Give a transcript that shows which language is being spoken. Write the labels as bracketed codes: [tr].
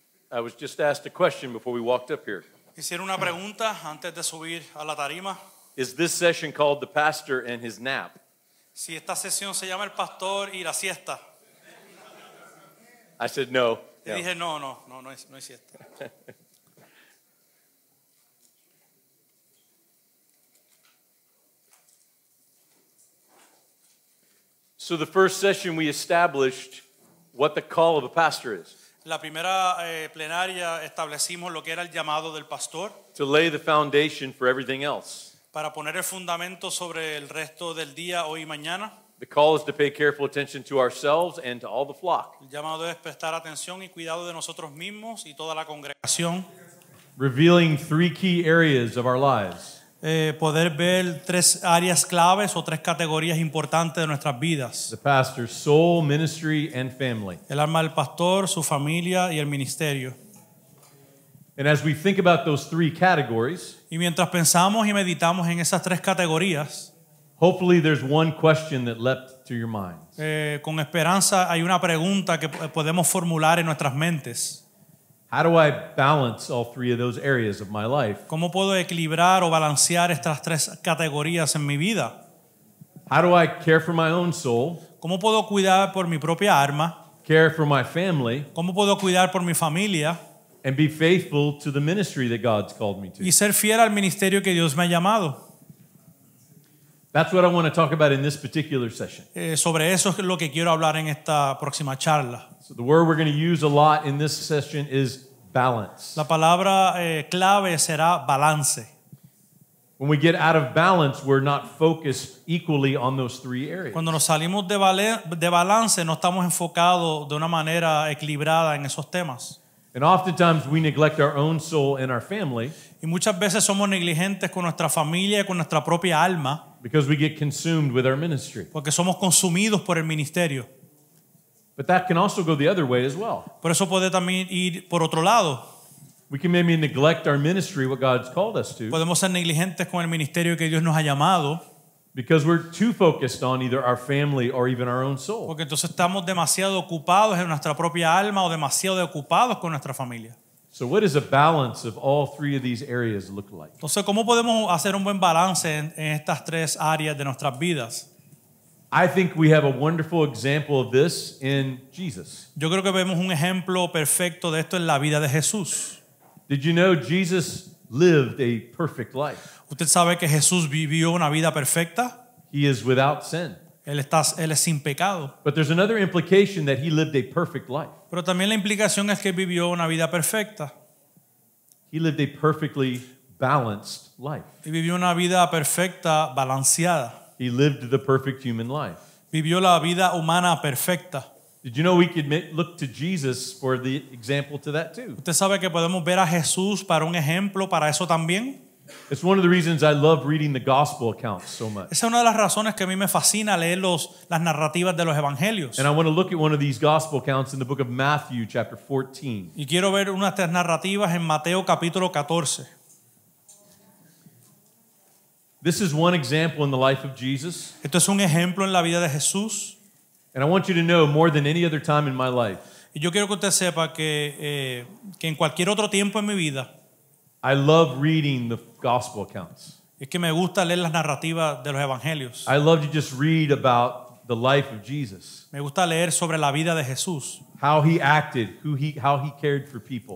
[en] I was just asked a question before we walked up here. [es] Hicieron una pregunta antes de subir a la tarima. [en] Is this session called The Pastor and His Nap? [es] Si esta sesión se llama El Pastor y la Siesta. [en] I said no. [es] Y dije, no es siesta. [en] So the first session we established what the call of a pastor is. [es] La primera plenaria establecimos lo que era el llamado del pastor. [en] To lay the foundation for everything else. [es] Para poner el fundamento sobre el resto del día, hoy y mañana. [en] The call is to pay careful attention to ourselves and to all the flock. [es] El llamado es prestar atención y cuidado de nosotros mismos y toda la congregación. [en] Revealing three key areas of our lives. [es] Poder ver tres áreas claves o tres categorías importantes de nuestras vidas. [en] The pastor's soul, ministry, and family. [es] El alma del pastor, su familia y el ministerio. [en] And as we think about those three categories, [es] y mientras pensamos y meditamos en esas tres categorías, [en] hopefully there's one question that leapt to your mind. [es] Con esperanza hay una pregunta que podemos formular en nuestras mentes. [en] How do I balance all three of those areas of my life? [es] ¿Cómo puedo equilibrar o balancear estas tres categorías en mi vida? [en] How do I care for my own soul? [es] ¿Cómo puedo cuidar por mi propia alma? [en] Care for my family? [es] ¿Cómo puedo cuidar por mi familia? [en] And be faithful to the ministry that God's called me to. [es] Y ser fiel al ministerio que Dios me ha llamado. [en] That's what I want to talk about in this particular session. [es] Sobre eso es lo que quiero hablar en esta próxima charla. [en] So the word we're going to use a lot in this session is balance. [es] La palabra clave será balance. [en] When we get out of balance, we're not focused equally on those three areas. [es] Cuando nos salimos de balance, no estamos enfocados de una manera equilibrada en esos temas. [en] And oftentimes we neglect our own soul and our family. [es] Y muchas veces somos negligentes con nuestra familia y con nuestra propia alma. [en] Because we get consumed with our ministry. [es] Porque somos consumidos por el ministerio. [en] But that can also go the other way as well. [es] Por eso puede también ir por otro lado. [en] We can maybe neglect our ministry, what God's called us to. [es] Podemos ser negligentes con el ministerio que Dios nos ha llamado. [en] Because we're too focused on either our family or even our own soul. [es] Porque entonces estamos demasiado ocupados en nuestra propia alma o demasiado ocupados con nuestra familia. [en] So what does a balance of all three of these areas look like? [es] Entonces, ¿cómo podemos hacer un buen balance en estas tres áreas de nuestras vidas? [en] I think we have a wonderful example of this in Jesus. [es] Yo creo que vemos un ejemplo perfecto de esto en la vida de Jesús. [en] Did you know Jesus lived a perfect life? [es] ¿Usted sabe que Jesús vivió una vida perfecta? [en] He is without sin. [es] Él es sin pecado. [en] But there's another implication that he lived a perfect life. [es] Pero también la implicación es que vivió una vida perfecta. [en] He lived a perfectly balanced life. [es] Y vivió una vida perfecta, balanceada. [en] He lived the perfect human life. [es] Vivió la vida humana perfecta. [en] Did you know we could look to Jesus for the example to that too? [es] ¿Usted sabe que podemos ver a Jesús para un ejemplo para eso también? [en] It's one of the reasons I love reading the gospel accounts so much. [es] Esa es una de las razones que a mí me fascina leer las narrativas de los evangelios. [en] And I want to look at one of these gospel accounts in the book of Matthew chapter 14. [es] Y quiero ver unas de estas narrativas en Mateo capítulo 14. [en] This is one example in the life of Jesus. [es] Esto es un ejemplo en la vida de Jesús. [en] And I want you to know more than any other time in my life. [es] Y yo quiero que usted sepa que en cualquier otro tiempo en mi vida, [en] I love reading the gospel accounts. [es] es que me gusta leer las narrativas de los evangelios. [en] I love to just read about the life of Jesus. [es] Me gusta leer sobre la vida de Jesús. [en] How he acted, how he cared for people.